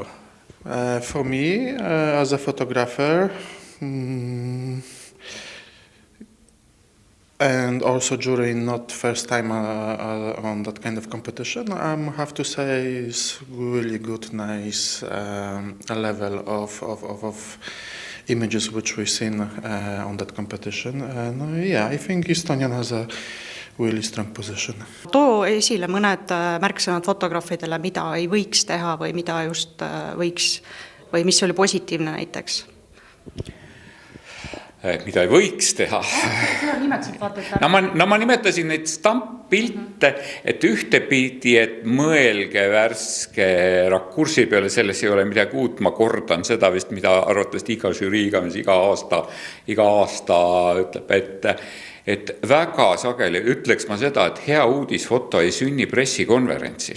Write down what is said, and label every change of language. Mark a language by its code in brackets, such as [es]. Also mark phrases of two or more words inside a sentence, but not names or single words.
[en] For me, as a photographer, and also during not first time on that kind of competition, I have to say it's really good, nice level of images which we've seen on that competition. And yeah, I think Estonian has a really strong position. [et] Too esile mõned märksõnad fotograafidele, mida ei võiks teha või mida just võiks või mis oli positiivne näiteks? mida ei võiks teha. Ma nimetasin neid stamppilte, et ühtepidi, et mõelge värske rakursi peale, selles ei ole midagi uut, ma kordan seda vist, mida arvatavasti iga žürii iga aasta ütleb, et väga sageli ütleks ma seda, et hea uudisfoto ei sünni pressikonverentsil.